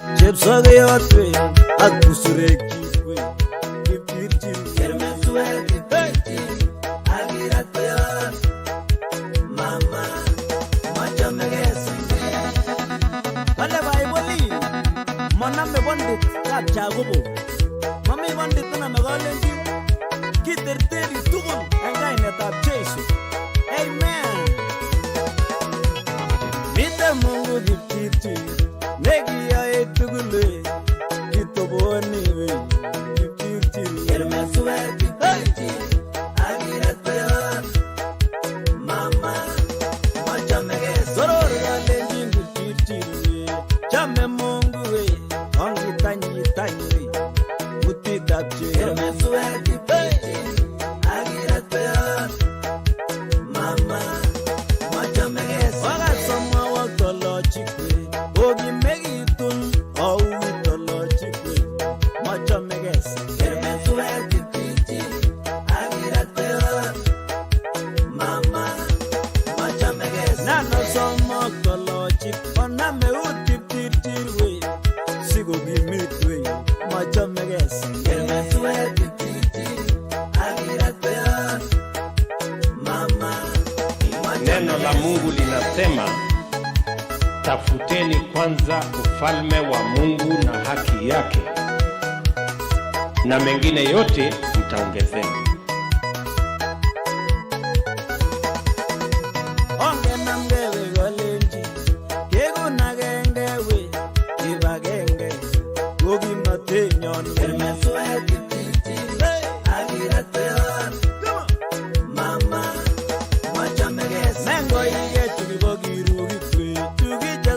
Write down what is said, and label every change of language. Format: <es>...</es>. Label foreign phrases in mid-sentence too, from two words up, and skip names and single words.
<kln>chepsogeyotwe ak busurekchikwe kipchirchir kermeswek kipchirchir akiratweyot mama machamekesenge wale baibolin maname bondit kapchagobo mami bondit name kolenjin kiterteri tugul en kainetab Jesu amen mite Mungu kipchirchir nekiyoe tugul kitoboni kipchirchir kermeswek kipchirchir akiratweyot mama machamekesenge soror kolenjin kipchirchir chame Mungu ongitanyi mutitab Jesu kermeswek kipchirchir akiratweyot mama machamekesenge wakasomwa waktolochikwe okimekitun ouitolochikwe machamekesenge kermeswek kipchirchir akiratweyot mama machamekesenge nanosomwa waktolochik oname ut kipchirchirwe sikokimitwe machamekesenge kermeswek kipchirchir akiratweyot mama.</kln> <sw>Neno la Mungu linasema, tafuteni kwanza ufalme wa Mungu na haki yake, na mengine yote mtaongezewa.</sw> <kln>Ongenamgewe golenji kegunagengewe ibagenge gogimatenyon kermeswek kipchirchir akiratweyot mama machamekesenge mengoike chukibo kirukikwe chukije</kln>